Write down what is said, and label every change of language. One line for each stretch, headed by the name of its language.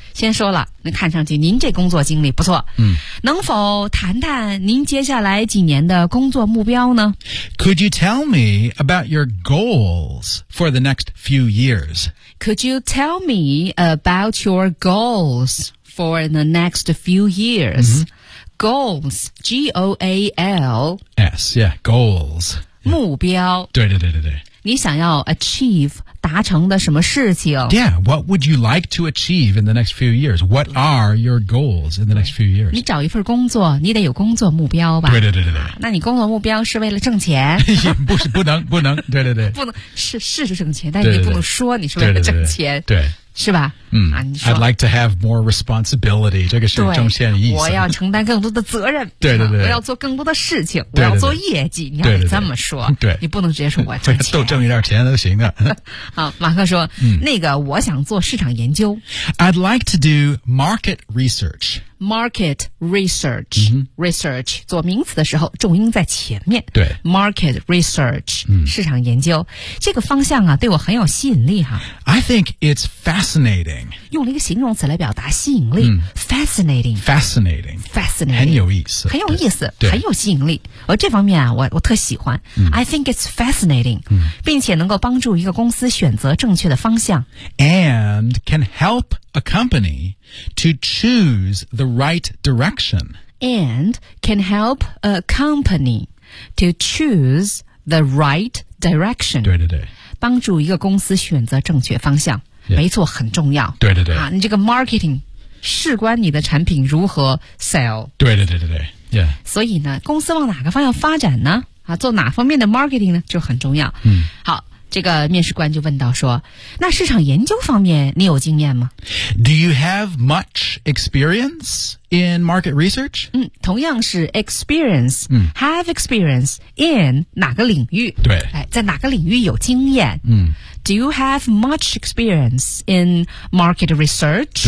Chinese: 先说了，那看上去您这工作经历不错。嗯，能否谈谈您接下来几年的工作目标呢？
English: Could you tell me about your goals for the next few years? Could you tell me about your goals for the next few years?、
Chinese: 嗯、
English: goals, G-O-A-L-S, yeah, goals.
Chinese: 目标。对对对对对。你想要 achieve 达成的什么事情？
English: Yeah, what would you like to achieve in the next few years? What are your goals in the next few years?
Chinese: 你找一份工作，你得有工作目标吧？对对对对对。那你工作目标是为了挣钱？不是，不能，对对对。不能，是挣钱，但你不能说你是为了挣钱。对, 对, 对, 对, 对。是吧？
English: 嗯、啊、I'd like to have more responsibility.
Chinese: 这个是中线的意思。我要承担更多的责任。对对对。我要做更多的事情。对对对，我要做业绩。对对对，你要这么说。对, 对, 对。你不能直接说我挣钱。多挣一点钱都行的。好，马克说、嗯、那个我想做市场研究。
English: I'd like to do market research. Market research.、
Chinese: 嗯、
English: research.
Chinese: 做名词的时候重音在前面。对。
English: Market research.、嗯、
Chinese: 市场研究。这个方向啊对我很有吸引力哈。
English: I think it's fascinating.
Chinese: 用了一个形容词来表达吸引力、嗯、
English: fascinating. Fascinating. Fascinating.
Chinese: 很有意思。很有意思。很有吸引力。而这方面啊我特喜欢。嗯、
English: I think it's fascinating.、嗯、
Chinese: 并且能够帮助一个公司选择正确的方向。
English: And can help a company to choose the right direction. And can help a company to choose the right direction.
Chinese: 对对对。帮助一个公司选择正确方向。
English: Yeah.
Chinese: 没错，很重要。对对对。啊，你这个 marketing 事关你的产品如何 sell。对对对对对。
English: Yeah.
Chinese: 所以呢，公司往哪个方向发展呢？啊，做哪方面的 marketing 呢，就很重要。嗯。好，这个面试官就问到说，那市场研究方面你有经验吗
English: ？Do you have much experience in market research？
Chinese: 嗯，同样是 experience。嗯。
English: Have experience in
Chinese: 哪个领域？对。哎，在哪个领域有经验？嗯。
English: Do you have much experience in market research?